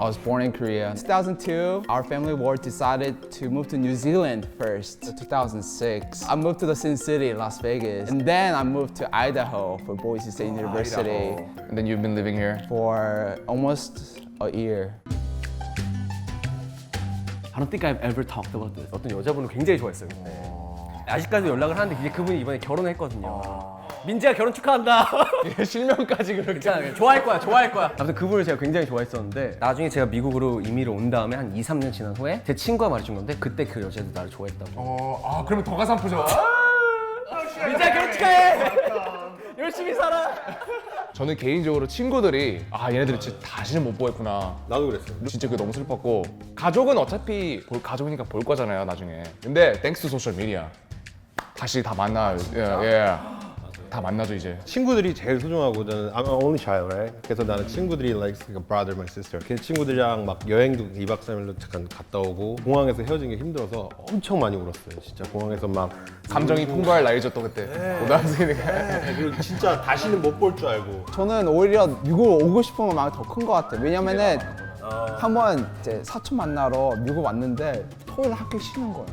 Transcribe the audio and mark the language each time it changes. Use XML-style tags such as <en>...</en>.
<en>I was born in Korea. In 2002, our family decided to move to New Zealand first. In 2006, I moved to the Sin City, Las Vegas. And then I moved to Idaho for Boise State University. Idaho. And then you've been living here? For almost a year. I don't think I've ever talked about this.</en> <ko>어떤 여자분을 굉장히 좋아했어요 그때. 아직까지 연락을 하는데 이제 그분이 이번에 결혼했거든요. 민지야 결혼 축하한다. 실명까지 그렇게. 괜찮아. 좋아할 거야. 아무튼 그분을 제가 굉장히 좋아했었는데 나중에 제가 미국으로 이민을 온 다음에 한 2, 3년 지난 후에 제 친구가 말해준 건데 그때 그 여자도 나를 좋아했다고. 그러면 더 가슴 아프죠? 민지야 결혼 축하해. 열심히 살아. 저는 개인적으로 친구들이 얘네들이 진짜 다시는 못 보겠구나. 나도 그랬어. 진짜 그게 너무 슬펐고, 가족은 어차피 가족이니까 볼 거잖아요 나중에. 근데</ko> <en>thanks to social media</en> <ko>다시 다 만나요. 다 만나죠 이제. 친구들이 제일 소중하고 저는</ko> <en>I'm an only child, right?</en> <ko>그래서 나는 친구들이</ko> <en>like a brother, my sister.</en> <ko>그 친구들이랑 막 여행도 2박 3일로 잠깐 갔다 오고 공항에서 헤어진 게 힘들어서 엄청 많이 울었어요. 진짜 공항에서 막 감정이 풍부할 나이죠 또 그때. 고등학생이니까. 그리고 진짜 다시는 못 볼 줄 알고. 저는 오히려 미국 오고 싶은 마음이 더 큰 것 같아요. 왜냐면은 한번 이제 사촌 만나러 미국 왔는데 토요일 학교 쉬는 거예요.</ko>